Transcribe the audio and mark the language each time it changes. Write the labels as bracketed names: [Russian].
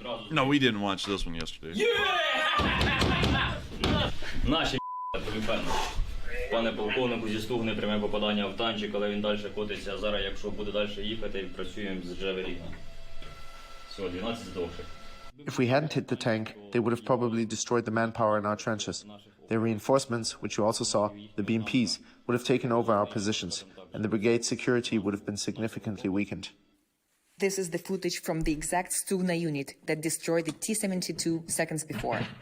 [English] No, we didn't watch this one yesterday. [Ukrainian] Наші певно. Пане полковнику, зі стугни пряме попадання в танчик, але він далі котиться. Зараз, якщо буде далі їхати, працюємо з Джеверіна. Все, 12 здохших. [English] If we hadn't hit the tank, they would have probably destroyed the manpower in our trenches. Their reinforcements, which you also saw, the BMPs, would have taken over our positions, and the brigade's security would have been significantly weakened. This is the footage from the exact Stugna unit that destroyed the T-72 seconds before.